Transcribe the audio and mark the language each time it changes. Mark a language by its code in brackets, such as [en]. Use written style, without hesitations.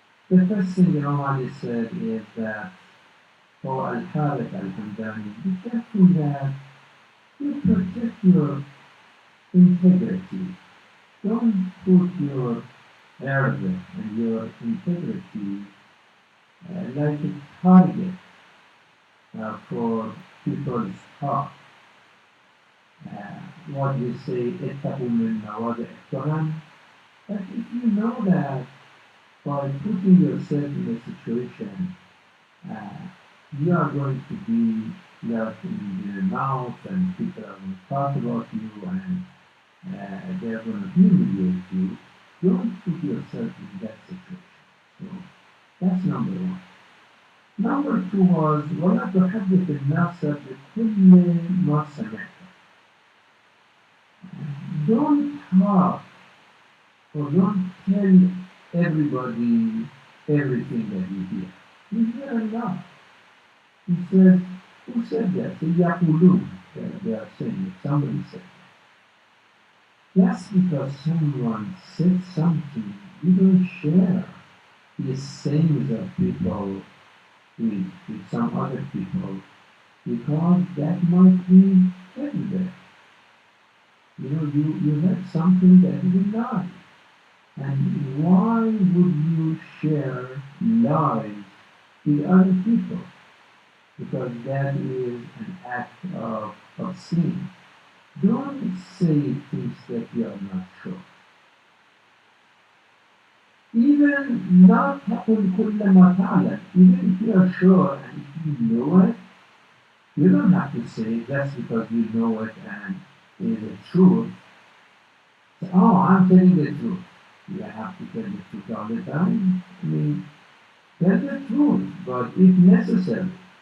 [en] The first thing the Imam said is that for Al-Harith Al-Hamdani, be careful that you protect your integrity. Don't put your error and your integrity like a target for people's talk. What we say, [ar] اتقوا من مواضع التهم. [en] But if you know that by putting yourself in a situation, you are going to be left in your mouth and people are going to talk about you and they are going to humiliate you, don't put yourself in that situation. So that's number one. Number two was [ar] ولا تحدث الناس بكل ما سمعت. [en] Don't talk or don't tell everybody everything that you hear. You hear a lot. He says, who said that? Say, يقولون. They are saying it. Somebody said that. Just because someone said something, you don't share the sayings of people with some other people because that might be everywhere. You know, you heard something that is a lie. And why would you share lies with other people? Because that is an act of sin. Don't say things that you are not sure. Even [ar] لا تقل كل ما تعلم. [en] Even if you are sure and if you know it, you don't have to say just because you know it and it is the truth. So, oh, I'm telling the truth. You have to tell the truth all the time. I mean, tell the truth, but if necessary.